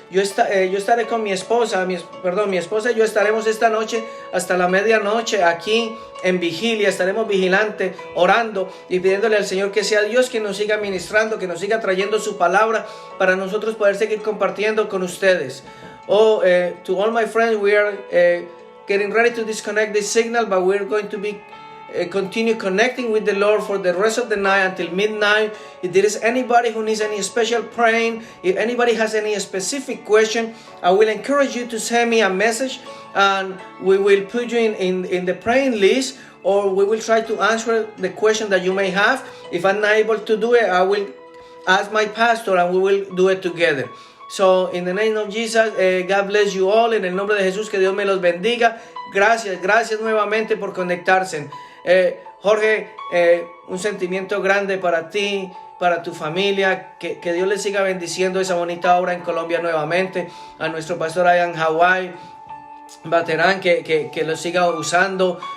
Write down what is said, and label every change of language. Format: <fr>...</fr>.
<es>Yo estaré con mi esposa, mi esposa y yo estaremos esta noche hasta la medianoche aquí en vigilia. Estaremos vigilantes, orando y pidiéndole al Señor que sea Dios quien nos siga ministrando, que nos siga trayendo su palabra para nosotros poder seguir compartiendo con ustedes.</es> <en>To all my friends, we are getting ready to disconnect this signal, but we're going to be continue connecting with the Lord for the rest of the night until midnight. If there is anybody who needs any special praying, if anybody has any specific question, I will encourage you to send me a message and we will put you in the praying list, or we will try to answer the question that you may have. If I'm not able to do it, I will ask my pastor and we will do it together. So, in the name of Jesus, God bless you all.</en> <es>En el nombre de Jesús, que Dios me los bendiga. Gracias nuevamente por conectarse. Jorge, un sentimiento grande para ti, para tu familia. Que Dios les siga bendiciendo esa bonita obra en Colombia nuevamente. A nuestro pastor allá en Hawái, Baterán, que lo siga usando.</es>